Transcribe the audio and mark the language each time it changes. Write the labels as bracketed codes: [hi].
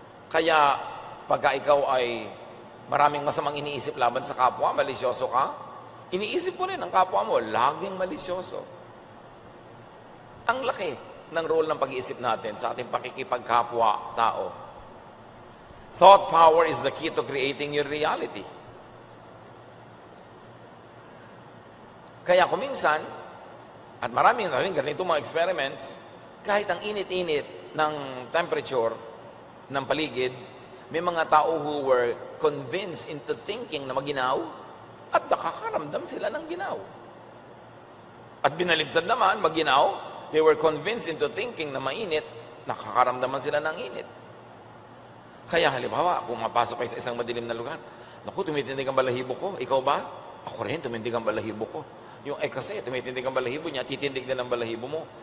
[tl] Kaya, pagka ikaw ay maraming masamang iniisip laban sa kapwa, malisyoso ka, iniisip mo rin ang kapwa mo, laging malisyoso. Ang laki ng role ng pag-iisip natin sa ating pakikipagkapwa tao. [en] Thought power is the key to creating your reality. [tl] Kaya kung minsan, at maraming ganito mga experiments, kahit ang init-init ng temperature ng paligid, may mga tao [en] who were convinced into thinking [tl] na maginaw at nakakaramdam sila ng ginaw. At binaligtad naman, maginaw, [en] they were convinced into thinking [tl] na mainit nakakaramdaman sila ng init. Kaya halimbawa, kung mapasok kayo sa isang madilim na lugar, naku, tumitindig ang balahibo ko. Ikaw ba? Ako rin, tumindig ang balahibo ko. Yung kasi, tumitindig ang balahibo niya, titindig din ang balahibo mo.